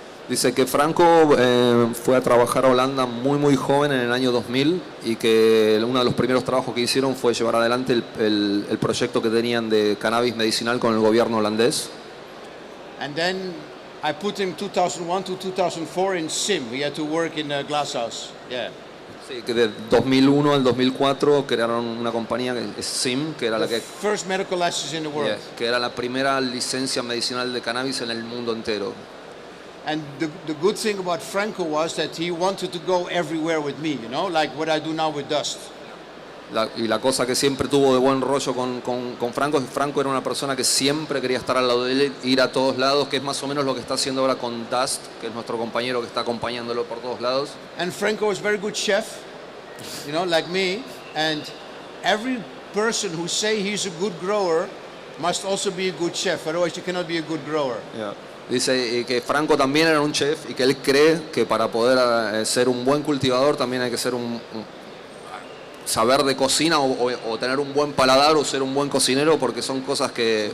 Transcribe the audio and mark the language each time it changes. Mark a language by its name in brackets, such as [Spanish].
[Spanish] Dice que Franco fue a trabajar a Holanda muy joven en el año 2000 y que uno de los primeros trabajos que hicieron fue llevar adelante el proyecto que tenían de cannabis medicinal con el gobierno holandés. [English] And then I put him 2001 to 2004 in SIM. We had to work in a glass house. Yeah. [Spanish] Sí, que de 2001 al 2004 crearon una compañía que es SIM, que era la que... [English] First medical license in the world. [Spanish] Que era la primera licencia medicinal de cannabis en el mundo entero. [English] And the good thing about Franco was that he wanted to go everywhere with me, you know, like what I do now with Dust. [Spanish] Y la cosa que siempre tuvo de buen rollo con Franco es que Franco era una persona que siempre quería estar al lado de él, ir a todos lados, que es más o menos lo que está haciendo ahora con Dust, que es nuestro compañero que está acompañándolo por todos lados. [English] And Franco is a very good chef, you know, like me, and every person who say he's a good grower must also be a good chef, otherwise you cannot be a good grower. Yeah. [Spanish] Dice que Franco también era un chef y que él cree que para poder ser un buen cultivador también hay que ser saber de cocina o tener un buen paladar o ser un buen cocinero, porque son cosas que